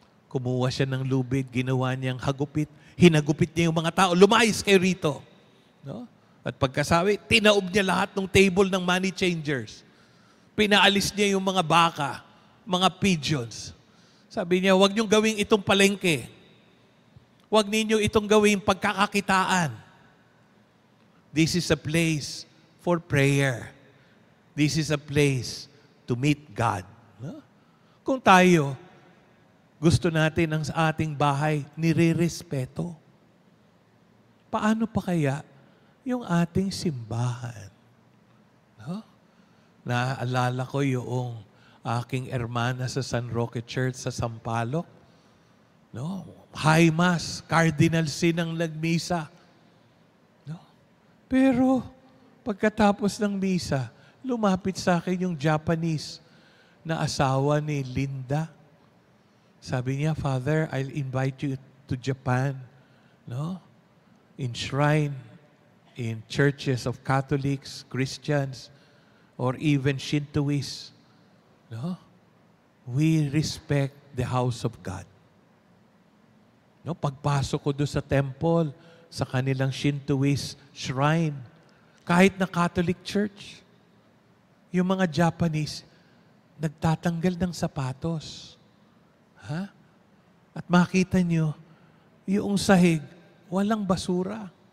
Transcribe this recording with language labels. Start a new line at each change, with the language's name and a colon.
Filipino: Kumuha siya ng lubid, ginawa niyang hagupit, hinagupit niya yung mga tao, lumayas kayo rito. No? At pagkasabi, tinaob niya lahat ng table ng money changers. Pinaalis niya yung mga baka, mga pigeons. Sabi niya, huwag niyong gawing itong palengke. Huwag ninyo itong gawing pagkakakitaan.
English: This is a place for prayer. This is a place to meet God.
Filipino: No? Kung tayo, gusto natin ang sa ating bahay nire-respeto, paano pa kaya yung ating simbahan? No? Naalala ko yung aking ermana sa San Roque Church sa Sampaloc. No? High Mass, Cardinal Sin ang nagmisa. No? Pero pagkatapos ng misa, lumapit sa akin yung Japanese na asawa ni Linda. Sabi niya,
English: Father, I'll invite you to Japan. No? Enshrine in churches of Catholics, Christians, or even Shintoists. No? We respect the house of God.
Filipino: No? Pagpasok ko doon sa temple, sa kanilang Shintoist shrine, kahit na Catholic church, yung mga Japanese, nagtatanggal ng sapatos. Ha? At makita nyo, yung sahig, walang basura.